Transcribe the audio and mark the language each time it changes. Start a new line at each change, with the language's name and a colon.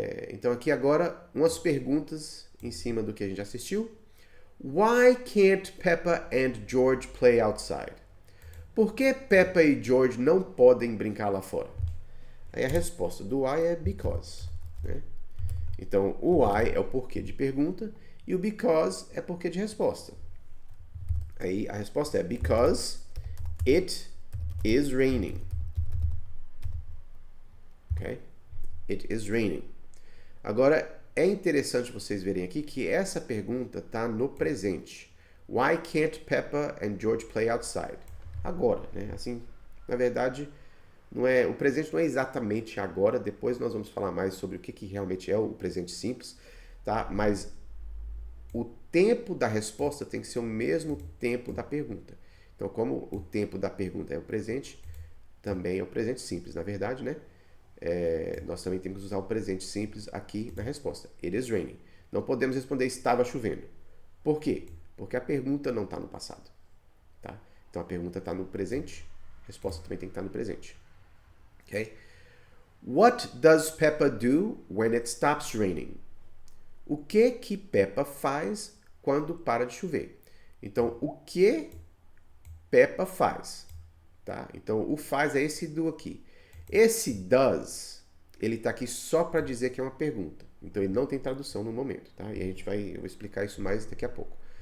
Portuguese: Então aqui agora umas perguntas em cima do que a gente assistiu.
English: Why can't Peppa and George play outside?
Portuguese: Por que Peppa e George não podem brincar lá fora? Aí a resposta do why é because. Né? Então o why é o porquê de pergunta e o because é porquê de resposta. Aí a resposta é
English: because it is raining.
Portuguese: Ok?
English: It is raining.
Portuguese: Agora é interessante vocês verem aqui que essa pergunta está no presente.
English: Why can't Peppa and George play outside?
Portuguese: Agora, né? Assim, na verdade, o presente não é exatamente agora. Depois nós vamos falar mais sobre o que realmente é o presente simples, tá? Mas o tempo da resposta tem que ser o mesmo tempo da pergunta. Então, como o tempo da pergunta é o presente, também é o presente simples, na verdade, né? Nós também temos que usar o presente simples aqui na resposta.
English: It is raining.
Portuguese: Não podemos responder estava chovendo. Por quê? Porque a pergunta não está no passado. Tá? Então a pergunta está no presente, a resposta também tem que estar no presente. Okay?
English: What does Peppa do when it stops raining?
Portuguese: O que Peppa faz quando para de chover? Então, o que Peppa faz? Tá? Então, o faz é esse do aqui. Esse does, ele está aqui só para dizer que é uma pergunta. Então, ele não tem tradução no momento. Tá? E eu vou explicar isso mais daqui a pouco.